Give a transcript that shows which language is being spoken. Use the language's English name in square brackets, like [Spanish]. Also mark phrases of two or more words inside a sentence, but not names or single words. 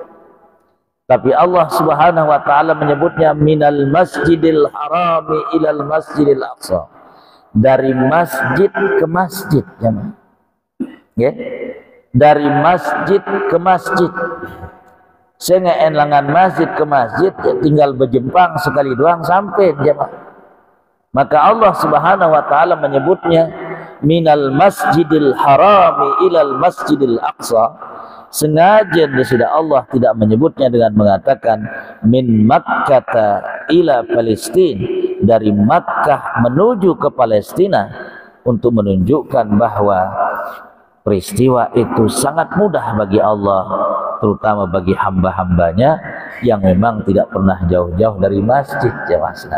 [Indonesian] Tapi Allah [Arabic] سبحانه وتعالى [Indonesian] menyebutnya [Arabic] من المسجد الحرام إلى المسجد الأقصى, [Indonesian] dari masjid ke masjid, jemaah. Ya. Dari masjid ke masjid. Sehingga enlangan masjid ke masjid ya, tinggal berjempang sekali doang sampai jemaah. Maka Allah [Arabic] سبحانه وتعالى [Indonesian] menyebutnya [Arabic] من المسجد الحرام إلى المسجد الأقصى. [Indonesian] Sengaja sudah Allah tidak menyebutnya dengan mengatakan [Arabic] من مكة إلى فلسطين, [Indonesian] dari Makkah menuju ke Palestina, untuk menunjukkan bahwa peristiwa itu sangat mudah bagi Allah, terutama bagi hamba-hambanya yang memang tidak pernah jauh-jauh dari masjid jemaah Islam.